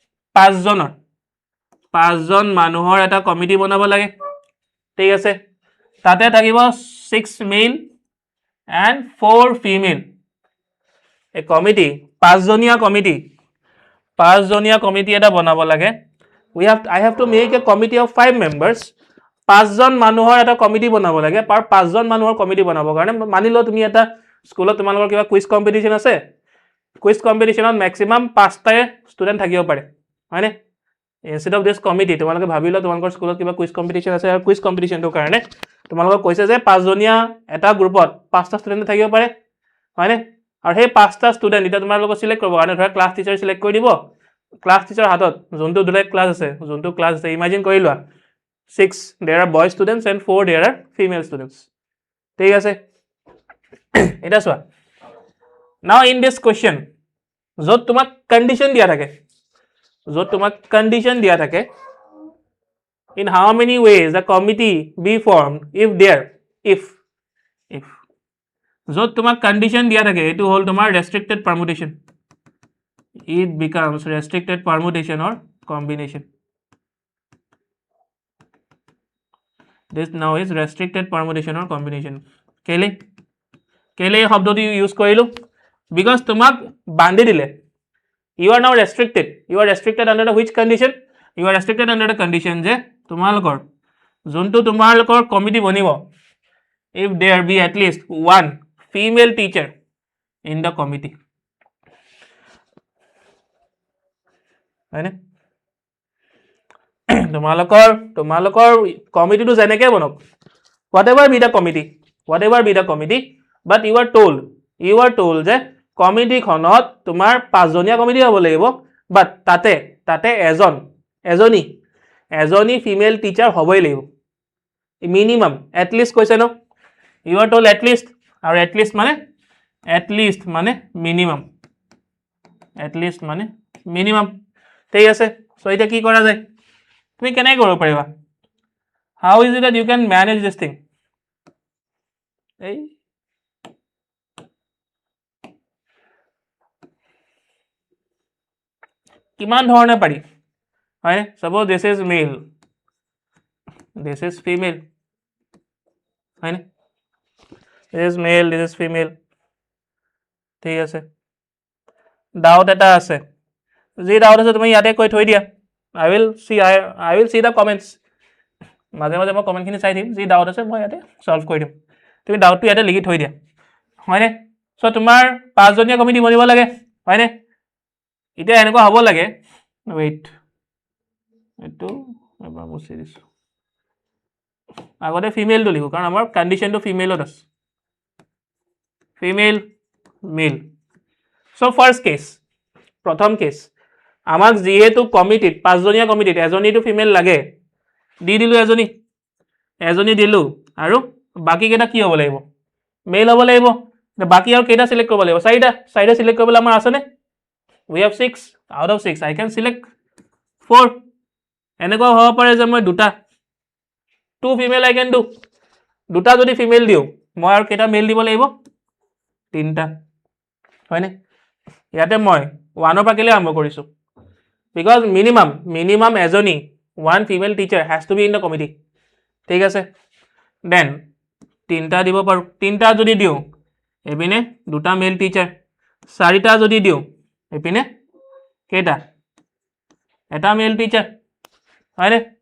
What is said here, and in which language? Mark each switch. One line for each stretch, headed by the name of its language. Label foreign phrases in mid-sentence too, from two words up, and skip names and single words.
Assamese: 5জন মানুহৰ এটা কমিটি বনাব লাগে ঠিক আছে তাতে থাকিব 6
English: male and 4 female
Assamese: এই কমিটি 5জনীয়া কমিটি এটা বনাব লাগে
English: I have to make a committee of 5 members
Assamese: পাঁচজন মানুহৰ এটা কমিটি বনাব লাগে পাঁচজন মানুহৰ কমিটি বনাবৰ কাৰণে মানি লও তুমি এটা স্কুলত তোমালোকৰ কিবা
English: quiz competition
Assamese: আছে
English: quiz competitionত
Assamese: মেক্সিমাম 5টাই ষ্টুডেণ্ট থাকিব পাৰে হয়নে
English: instead of this committee
Assamese: তোমালোকে ভাবি লও তোমালোকৰ স্কুলত কিবা
English: quiz competition
Assamese: আছে আৰু
English: quiz competitionটোৰ
Assamese: কাৰণে তোমালোকক কৈছে যে পাঁচজনীয়া এটা গ্ৰুপত 5টা ষ্টুডেণ্ট থাকিব পাৰে হয়নে আৰু সেই 5টা ষ্টুডেণ্ট এতিয়া তোমালোকক চিলেক্ট কৰিব কাৰণে ধৰা
English: class teacher
Assamese: চিলেক্ট কৰি দিব
English: class teacher
Assamese: হাতত যোনটো দুটা ক্লাছ আছে ইমাজিন কৰি লোৱা 6
English: there are boy students and 4 there are female students
Assamese: ঠিক আছে এটা চোৱা
English: now in this question
Assamese: যত তোমাক কন্ডিশন দিয়া থাকে
English: in how many ways a committee be formed if
Assamese: যত তোমাক কন্ডিশন দিয়া থাকে এটো হল তোমাৰ
English: restricted permutation it becomes restricted permutation or combination this now is restricted permutation or combination
Assamese: কেলে এই শব্দটো ইউজ কৰিলো
English: because
Assamese: তোমাক বান্ধি দিলে
English: you are now restricted under the which condition you are restricted under the condition
Assamese: যে তোমালোকৰ যোনটো তোমালোকৰ কমিটি বনিব
English: if there be at least one female teacher in the committee
Assamese: হয়নে তোমালোকৰ কমিটিটো যেনেকৈ বনক
English: whatever be the committee but you are told
Assamese: যে কমিটিখনত তোমাৰ পাঁচজনীয়া কমিটি হ'ব লাগিব বাট তাতে এজনী
English: female teacher
Assamese: হ'বই লাগিব মিনিমাম
English: at least
Assamese: কৈছে ন
English: you are told at least
Assamese: আৰু
English: at least
Assamese: মানে মিনিমাম ঠিক আছে সো এটা কি কৰা যায় তুমি কেনেকৈ কৰিব পাৰিবা
English: how is it that you can manage this thing
Assamese: এই কিমান ধৰণে পাৰি হয়
English: suppose this is male this is female হয় this is male this is
Assamese: female ঠিক আছে ডাউট এটা আছে যি ডাউট আছে তুমি ইয়াতে কৈ থৈ দিয়া
English: I will see the comments
Assamese: মাজে মাজে মই কমেন্টখিনি চাই দিম যি ডাউট আছে মই ইয়াতে সলভ কৰি দিম তুমি ডাউটটো ইয়াতে লিখি থৈ দিয়া হয়নে সো তোমাৰ পাঁচজনীয়া কমিটি বনিব লাগে হয়নে এতিয়া এনেকুৱা হ'ব লাগে wait এটো এবাৰ মুছি দিছো আগতে ফিমেলটো লিখো কাৰণ আমাৰ কন্ডিশনটো ফিমেলত আছে
English: female male so first case
Assamese: প্ৰথম কেস আমাক যেহেতু কমিটিত পাঁচজনীয়া কমিটিত এজনীটো ফিমেল লাগে দি দিলো এজনী দিলো আৰু বাকি কেটা কি হ'ব লাগিব মেল হ'ব লাগিব বাকি আৰু কেটা সিলেক্ট কৰিব লাগিব চাৰিটা সিলেক্ট কৰিবলৈ আমাৰ আছে নে
English: we have 6 out of
Assamese: 6
English: I can select
Assamese: 4 এনেকুৱা হ'ব পাৰে যে মই দুটা 2 ফিমেল
English: I can do
Assamese: দুটা যদি ফিমেল দিও মই আৰু কেটা মেল দিব লাগিব তিনটা হয়নে ইয়াতে মই 1 ৰ পৰা কেলে আৰম্ভ কৰিছো
English: because minimum
Assamese: এজনী
English: one female teacher has to be in the committee
Assamese: ঠিক আছে then তিনটা দিব পাৰো তিনটা যদি দিও এপিনে দুটা
English: male teacher
Assamese: চাৰিটা যদি দিও এপিনে কেটা এটা
English: male teacher
Assamese: হয়নে